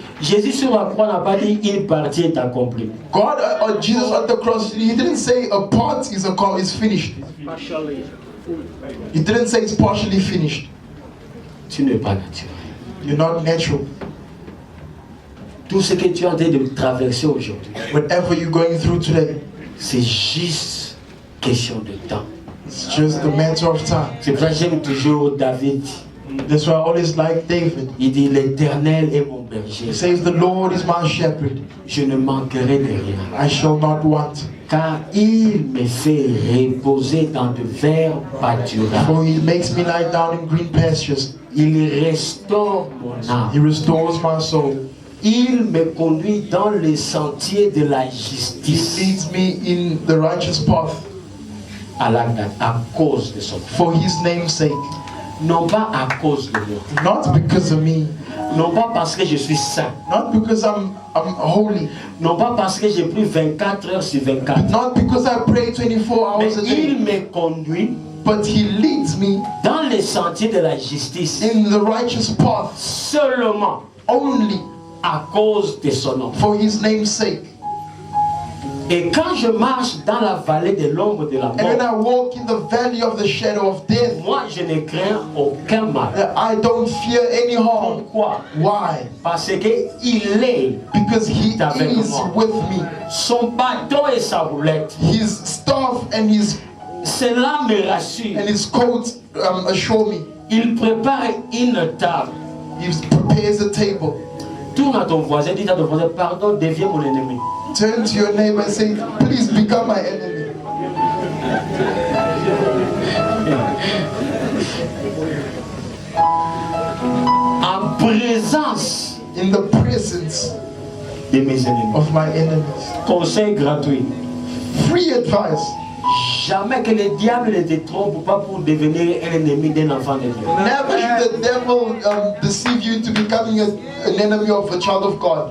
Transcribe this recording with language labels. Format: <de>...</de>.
<fr>Jésus sur la croix n'a pas dit une partie est accomplie.</fr> <en>God or Jesus on the cross, He didn't say a part is finished. He didn't say it's partially finished.</en> <fr>Tu n'es pas naturel.</fr> <en>You're not natural.</en> <fr>Tout ce que tu es en train de traverser aujourd'hui,</fr> <en>whatever you're going through today,</en> <fr>c'est juste question de temps.</fr> <en>it's just a matter of time.</en> <fr>C'est pour ça que j'aime toujours David.</fr> <en>That's why I always like David.</en> <fr>Il dit l'Éternel est mon berger.</fr> <en>He says, the Lord is my shepherd.</en> <fr>Je ne manquerai de rien.</fr> <en>I shall not want.</en> <fr>Car il me fait reposer dans de verts pâturages.</fr> <en>For he makes me lie down in green pastures.</en> <fr>Il restaure mon</fr> <en>He</en> <fr>âme.</fr> <en>restores my soul.</en> <fr>Il me conduit dans les sentiers de la</fr> <en>He</en> <fr>justice</fr> <en>leads me in the righteous path</en> <fr>à cause de son nom.</fr> <en>for his name's sake.</en> <fr>Non pas à cause de moi.</fr> <en>Not because of me.</en> <fr>Non pas parce que je suis saint.</fr> <en>Not because I'm holy.</en> <fr>Non pas parce que j'ai pris 24 heures sur 24.</fr> <en>Not because I pray 24</en> <fr>Mais</fr> <en>hours a day.</en> <fr>il me conduit</fr> <en>But he leads me</en> <fr>dans les sentiers de la justice</fr> <en>in the righteous path</en> <fr>seulement</fr> <en>only</en> <fr>à cause de son nom.</fr> <en>for his name's sake.</en> <fr>Et quand je marche dans la vallée de l'ombre de la</fr> <en>And when</en> <fr>mort,</fr> <en>I walk in the valley of the shadow of death,</en> <fr>moi je ne crains aucun mal.</fr> <en>I don't fear any harm.</en> <fr>Pourquoi?</fr> <en>Why?</en> <fr>Parce que il est</fr> <en>Because he</en> <fr>avec</fr> <en>is</en> <fr>moi.</fr> <en>with me.</en> <fr>Son bâton et sa roulette.</fr> <en>His staff and</en> <fr>Cela me rassure.</fr> <en>his coat assure me.</en> <fr>Il prépare une table.</fr> <en>He prepares a table.</en> <fr>Tourne à ton voisin, dis à ton voisin, pardon, deviens mon ennemi.</fr> <en>Turn to your neighbor and say, please become my enemy.</en> <fr>En présence</fr> <en>In the presence</en> <fr>de mes ennemis.</fr> <en>of my enemies.</en> <fr>Conseil gratuit.</fr> <en>Free advice.</en> <fr>Jamais que le diable ne te trompe pas pour devenir un ennemi d'un enfant de Dieu.</fr> <en>Never should the devil deceive you into becoming an enemy of a child of God.</en>